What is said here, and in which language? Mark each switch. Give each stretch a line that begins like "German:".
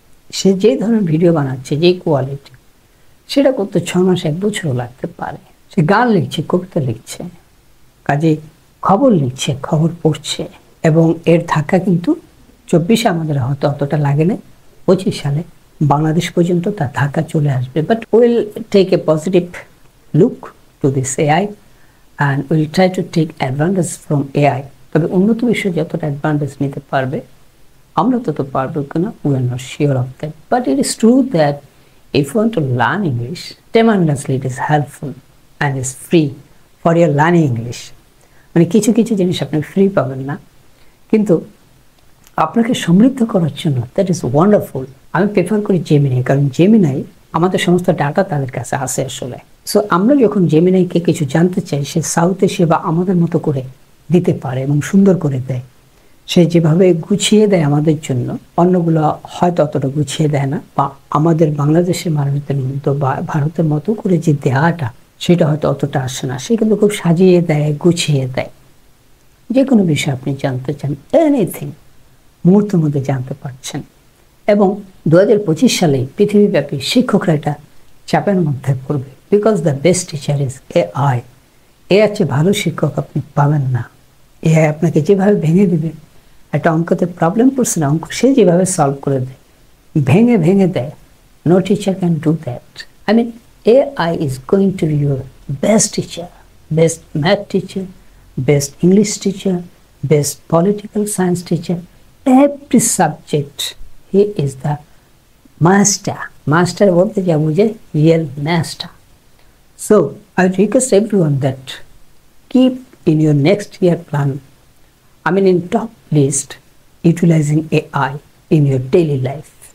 Bangla: সে যে ধরনের ভিডিও বানাচ্ছে, যে কোয়ালিটি, সেটা করতে 6 মাস 1 বছরও লাগতে পারে। সে গান লিখছে, কবিতা লিখছে, কাজে খবর লিখছে, খবর পড়ছে, এবং এর ধাক্কা কিন্তু 24-এ আমাদের হয়তো অতটা লাগে না, 25 সালে বাংলাদেশ পর্যন্ত তার ধাক্কা চলে আসবে।
English: But will take a positive look to this AI and we'll try to take advantage from AI.
Bangla: তবে উন্নত বিষয়ে যতটা অ্যাডভান্টেজ নিতে পারবে আমরা তত পারবো কিনা
English: we are not sure of that, but it is true that if you want to learn English, tremendously it is helpful and is free for your learning English.
Bangla: মানে কিছু কিছু জিনিস আপনি ফ্রি পাবেন না, কিন্তু আপনাকে সমৃদ্ধ করার জন্য
English: That is wonderful.
Bangla: আমি প্রেফার করি জেমিনি, কারণ জেমিনাই আমাদের সমস্ত ডাটা তাদের কাছে আসে আসলে। সো আমরা যখন জেমিনাইকে কিছু জানতে চাই, সে সাউথ এশিয়া বা আমাদের মতো করে দিতে পারে এবং সুন্দর করে দেয়। সে যেভাবে গুছিয়ে দেয় আমাদের জন্য, অন্যগুলো হয়তো অতটা গুছিয়ে দেয় না, বা আমাদের বাংলাদেশের মানুষদের মতো বা ভারতের মতো করে যে দেওয়াটা সেটা হয়তো অতটা আসে না। সে কিন্তু খুব সাজিয়ে দেয়, গুছিয়ে দেয়। যে কোনো বিষয় আপনি জানতে চান, এনিথিং মুহূর্তের মধ্যে জানতে পারছেন। এবং 2025 সালে পৃথিবীব্যাপী শিক্ষকরা এটা চাপের মধ্যে পড়বে,
English: Because the best teacher is AI.
Bangla: এর চেয়ে ভালো শিক্ষক আপনি পাবেন না। এআই আপনাকে যেভাবে ভেঙে দিবে, একটা অঙ্কতে প্রবলেম পড়ছে না, অঙ্ক সে যেভাবে সলভ করে দেয়, ভেঙে ভেঙে দেয়,
English: No teacher can do that. I mean AI is going to be your best teacher, best math teacher, best English teacher, best political science teacher. Every subject, he is the master. Master
Hindi: bolte ja mujhe
English: real master. So I request everyone that keep in your next year plan, I mean in top list, utilizing AI in your daily life.